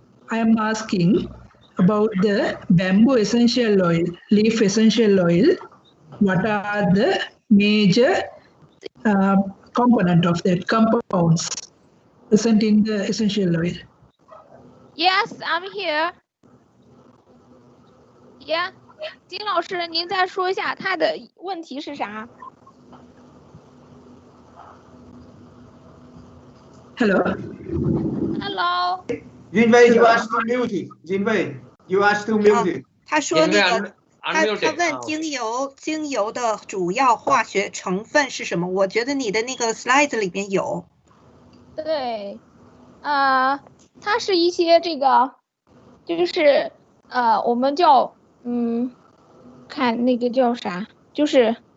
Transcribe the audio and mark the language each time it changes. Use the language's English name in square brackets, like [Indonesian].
[English] I am asking about the bamboo essential oil, leaf essential oil. What are the major component of that compounds present in the essential oil? Yes, I'm here. [Chinese] Yeah， 金老师，您再说一下他的问题是啥 [English] ？Hello. Hello. Jinwei, you are still muted. Jinwei, you are still muted. [Chinese] 他说那个，他问 [English] unmuted [Chinese] 精油的主要化学成分是什么？我觉得你的那个 slide 里面有。对，它是一些这个，就是我们叫看那个叫啥，就是。